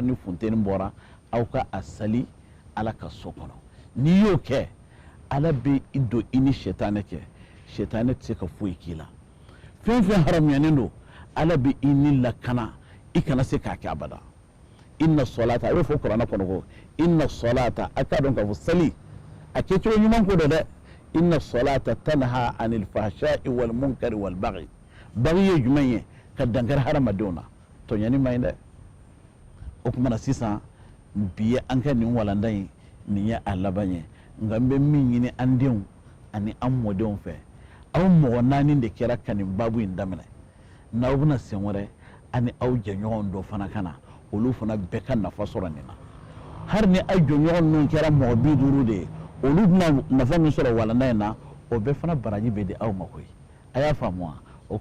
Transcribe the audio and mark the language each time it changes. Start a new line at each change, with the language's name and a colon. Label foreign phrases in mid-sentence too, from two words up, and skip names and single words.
Bambara: ni funteni bɔra aw ka a sali ala ka so kɔnɔ n'i y'o kɛ ala bɛ i don i ni sɛtanɛ cɛ sɛtanɛ tɛ se ka foyi k'i la fɛn fɛn haramuyanen don ala bɛ i ni lakana i kana se k'a kɛ abada
Arabic: إن الصلاة
Bambara: a bɛ fɔ kuranɛ kɔnɔ ko
Arabic: إن الصلاة
Bambara: a k'a dɔn k'a fɔ sali a kɛcogo ɲuman ko dɔ dɛ
Arabic: إن الصلاة تنهى عن الفحشاء والمنكر والبغي
Bambara: baghi ye jumɛn ye ka dankari hadamadenw na tɔɲani man ɲi dɛ o tuma na sisan bi ye an ka nin walanda in nin ye a laban ye nka n bɛ min ɲini an denw ani an mɔdenw fɛ aw mɔgɔ 4 de kɛra ka nin babu in daminɛ n'aw bɛna sen wɛrɛ ani aw jɛɲɔgɔn dɔ fana ka na olu fana bɛɛ ka nafa sɔrɔ nin na hari ni aw jɛɲɔgɔn ninnu kɛra mɔgɔ 50 de ye olu bɛna nafa min sɔrɔ walanda in na o bɛɛ fana baraji bɛ di aw ma koyi a y'a faamu wa o